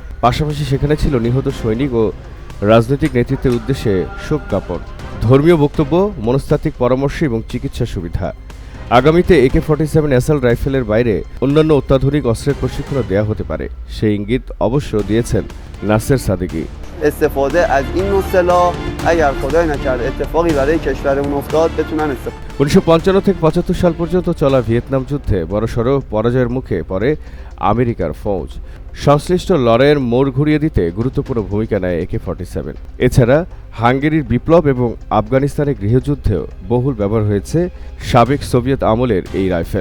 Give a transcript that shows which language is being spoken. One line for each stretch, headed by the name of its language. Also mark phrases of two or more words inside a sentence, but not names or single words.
Bangla: পাশাপাশি সেখানে ছিল নিহত সৈনিক ও রাজনৈতিক নেতৃত্বের উদ্দেশ্যে শোক জ্ঞাপন, ধর্মীয় বক্তব্য, মনস্তাত্ত্বিক পরামর্শ এবং চিকিৎসা সুবিধা। আগামীতে AK-47
English: assault rifleএর
Bangla: বাইরে অন্যান্য অত্যাধুনিক অস্ত্রের প্রশিক্ষণও দেওয়া হতে পারে, সেই ইঙ্গিত অবশ্য দিয়েছেন নাসের সাদিকি।
Persian: استفاده از این نوع سلاح اگر خدای نکرده اتفاقی برای کشورمون افتاد بتونن استفاده
Bangla: 1955 থেকে 75 সাল পর্যন্ত চলা ভিয়েতনাম যুদ্ধে বড়সড় পরাজয়ের মুখে পড়ে আমেরিকার ফৌজ। সংশ্লিষ্ট লড়াইয়ের মোড় ঘুরিয়ে দিতে গুরুত্বপূর্ণ ভূমিকা নেয় AK-47। এছাড়া হাঙ্গেরির বিপ্লব এবং আফগানিস্তানের গৃহযুদ্ধেও বহুল ব্যবহার হয়েছে সাবেক সোভিয়েত আমলের এই রাইফেল।